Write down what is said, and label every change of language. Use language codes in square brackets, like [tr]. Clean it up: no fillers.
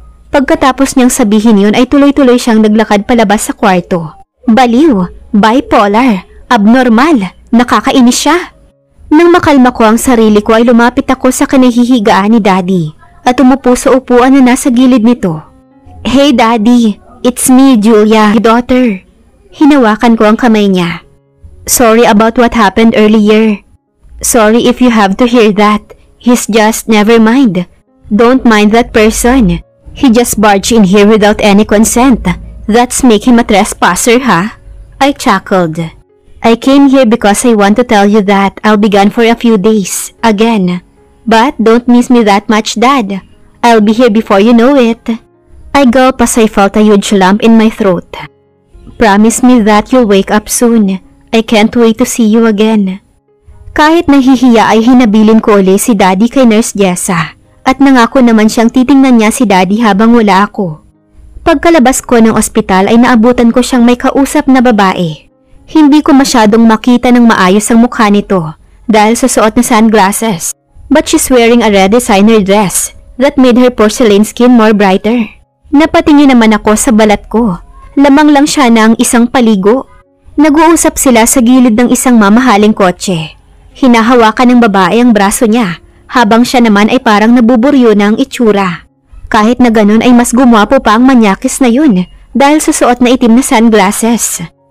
[tl] Pagkatapos niyang sabihin yun ay tuloy-tuloy siyang naglakad palabas sa kwarto. Baliw, bipolar, abnormal, nakakainis siya. Nang makalma ko ang sarili ko ay lumapit ako sa kinahihigaan ni Daddy at umupo sa upuan na nasa gilid nito. [en] Hey Daddy, it's me, Julia, your daughter. [tl] Hinawakan ko ang kamay niya. [en] Sorry about what happened earlier. Sorry if you have to hear that. He's just, never mind. Don't mind that person. He just barged in here without any consent. That's make him a trespasser, huh? I chuckled. I came here because I want to tell you that I'll be gone for a few days, again. But don't miss me that much, Dad. I'll be here before you know it. I gulped as I felt a huge lump in my throat. Promise me that you'll wake up soon. I can't wait to see you again. [tl] Kahit nahihiya ay hinabilin ko uli si Daddy kay Nurse Jessa at nangako naman siyang titingnan niya si Daddy habang wala ako. Pagkalabas ko ng ospital ay naabutan ko siyang may kausap na babae. Hindi ko masyadong makita ng maayos ang mukha nito dahil sa suot na sunglasses. [en] But she's wearing a red designer dress that made her porcelain skin more brighter. [tl] Napatingin naman ako sa balat ko. Lamang lang siya ng isang paligo. Nag-uusap sila sa gilid ng isang mamahaling kotse. Hinahawakan ng babae ang braso niya habang siya naman ay parang nabuburyo na ang itsura. Kahit na ganun ay mas gumwapo pa ang manyakis na yun dahil sa suot na itim na sunglasses.